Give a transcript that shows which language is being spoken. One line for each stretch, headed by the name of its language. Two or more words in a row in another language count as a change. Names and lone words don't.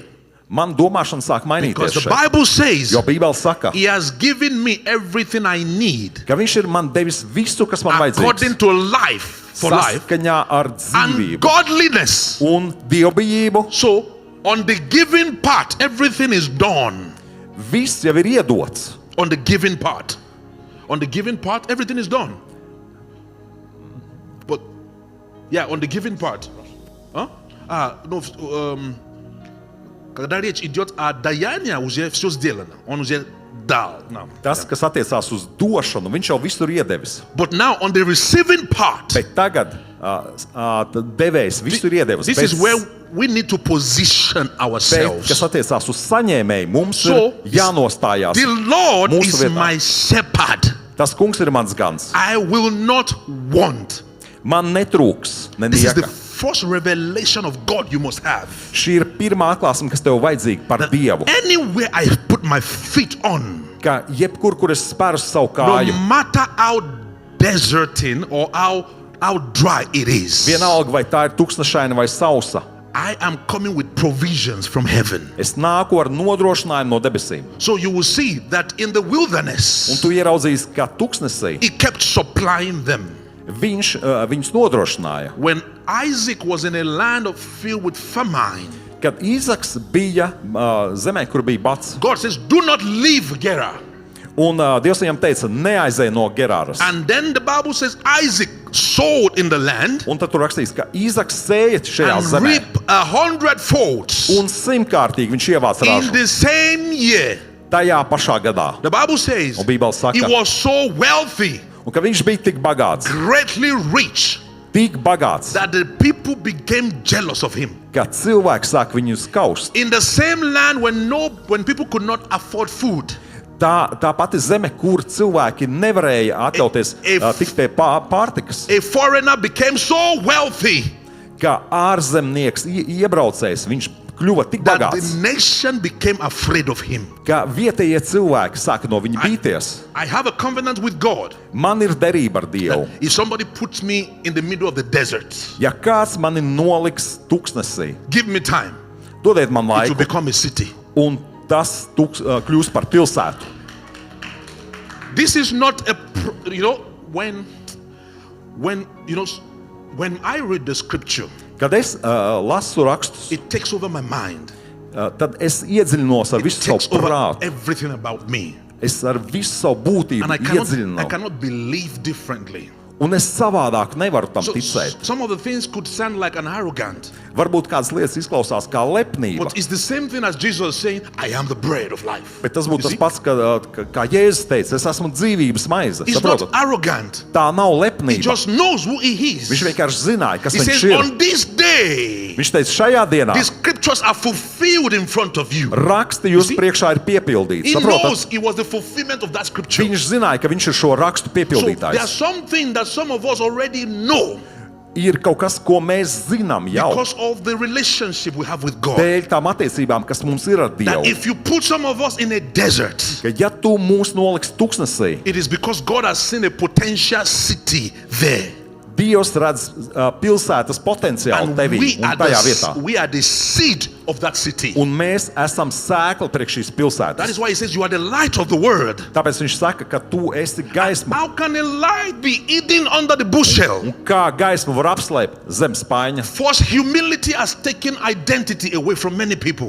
Latvian: man domāšana sāk
English: because
Latvian: mainīties
English: the
Latvian: šeit.
English: Bible says
Latvian: Jo Bībele saka,
English: He has given me everything I need
Latvian: ka viņš ir man devis visu, kas man
English: according
Latvian: vajadzīgs.
English: to life, for life
Latvian: Saskaņā ar
English: and
Latvian: dzīvību
English: godliness.
Latvian: un dievbijību.
English: So, on the giving part, everything is done.
Latvian: Viss jau ir iedots.
English: On the giving part. On the giving part, everything is done. But, yeah, on the giving part. Huh? No,
Russian: когда речь идет о даянии, уже все сделано. Он уже дал нам.
Latvian: Tas, kas attiecās uz došanu, viņš jau visur iedevis.
English: But now, on the receiving part,
Latvian: Bet tagad devējs visur iedevis.
English: this is where we need to position
Latvian: kas
English: ourselves.
Latvian: attiecās uz saņēmēju, mums
English: So,
Latvian: ir jānostājās.
English: The Lord
Latvian: Mūsu
English: is
Latvian: vietā.
English: my shepherd.
Latvian: Tas kungs ir mans gans.
English: I will not want.
Latvian: Man netrūks
English: This is the
Latvian: nenieka.
English: first revelation of God you must have.
Latvian: Šī ir pirmā atklāsme, kas tev vajadzīga par Dievu.
English: Anywhere I put my feet on,
Latvian: Ka jebkur, kur es spēru savu
English: no
Latvian: kāju,
English: matter how deserting or how dry it is,
Latvian: vienalga vai tā ir tuksnešaina vai sausa,
English: I am coming with provisions from heaven.
Latvian: es nāku ar nodrošinājumu no debesīm.
English: So you will see that in the
Latvian: Un
English: wilderness,
Latvian: tu ieraudzīsi, kā tuksnesī
English: He kept supplying them.
Latvian: viņus nodrošināja.
English: When Isaac was in a land filled with famine,
Latvian: Kad Īzaks bija zemē, kur bija bats,
English: God says, do not leave Gerar.
Latvian: Un Dievs viņam teica, neaizej no Gerāras.
English: And then the Bible says Isaac sowed in the land
Latvian: Un tad tur rakstīts, ka Īzaks sēja šajā
English: and
Latvian: zemē.
English: reaped 100
Latvian: Un 100-kārtīgi viņš ievāca
English: in
Latvian: ražu
English: the same year.
Latvian: tajā pašā gadā.
English: The Bible says
Latvian: Un Bībele saka,
English: he was so wealthy,
Latvian: un ka viņš bija tik bagāts,
English: greatly rich,
Latvian: tik bagāts,
English: that the people became jealous of him.
Latvian: ka cilvēki sāk viņu skaust.
English: In the same land when people could not afford food,
Latvian: Tā pati zeme, kur cilvēki nevarēja atļauties tikt pie pārtikas,
English: a foreigner became so wealthy
Latvian: ka ārzemnieks, iebraucējs, viņš kļuva tik
English: that
Latvian: bagāts,
English: the nation became afraid of him.
Latvian: ka vietējie cilvēki sāka no viņa bīties.
English: I have a covenant with God.
Latvian: Man ir derība ar Dievu.
English: If somebody puts me in the middle of the desert,
Latvian: Ja kāds mani noliks tuksnesī,
English: give me time,
Latvian: dodiet man
English: it will
Latvian: laiku,
English: become a city.
Latvian: un tas kļūs par pilsētu.
English: This is not when I read the scripture,
Latvian: Kad es lasu rakstus,
English: it takes over my mind.
Latvian: tad es iedziļinos ar
English: It
Latvian: visu
English: takes
Latvian: savu
English: over
Latvian: prātu.
English: everything about me.
Latvian: Es ar visu savu būtību
English: And I
Latvian: iedziļinos.
English: cannot believe differently.
Latvian: Un es savādāk nevaru tam
English: So,
Latvian: ticēt.
English: some of the things could sound like an arrogant,
Latvian: Varbūt kādas lietas izklausās kā lepnība,
English: but it's the same thing as Jesus saying, I am the bread of life.
Latvian: bet tas
English: You
Latvian: būtu tas
English: see?
Latvian: pats, kā Jēzus teica, es esmu dzīvības maize.
English: It's not
Latvian: Saprotat?
English: arrogant.
Latvian: Tā nav
English: He
Latvian: lepnība.
English: just knows who he
Latvian: Viņš
English: is.
Latvian: vienkārši zināja, kas
English: He
Latvian: viņš
English: says,
Latvian: ir.
English: on this day,
Latvian: Viņš teica, šajā dienā
English: the scriptures are fulfilled in front of you.
Latvian: raksti
English: You
Latvian: jūs
English: see?
Latvian: priekšā ir piepildīti.
English: He
Latvian: Saprotat?
English: knows it was the fulfillment of that scripture.
Latvian: Viņš zināja, ka viņš ir šo rakstu
English: So there's
Latvian: piepildītājs.
English: something that some of us already know
Latvian: Ir kaut kas, ko mēs zinām jau,
English: because of the relationship we have with God.
Latvian: dēļ tām attiecībām, kas mums ir ar
English: That
Latvian: Dievu.
English: if you put some of us in a desert,
Latvian: Ka ja tu mūs noliksi tuksnesī,
English: it is because God has seen a potential city there.
Latvian: Dievs redz pilsētas potenciālu
English: And
Latvian: tevī
English: we
Latvian: un
English: are,
Latvian: tajā vietā.
English: we are the seed of that city.
Latvian: Un mēs esam sēkli priekš šīs
English: That
Latvian: pilsētas.
English: is why he says you are the light of the world.
Latvian: Tāpēc viņš saka, ka tu esi gaisma.
English: How can a light be hidden under the bushel?
Latvian: Un kā gaisma var apslēpt zem spaiņa?
English: False humility has taken identity away from many people.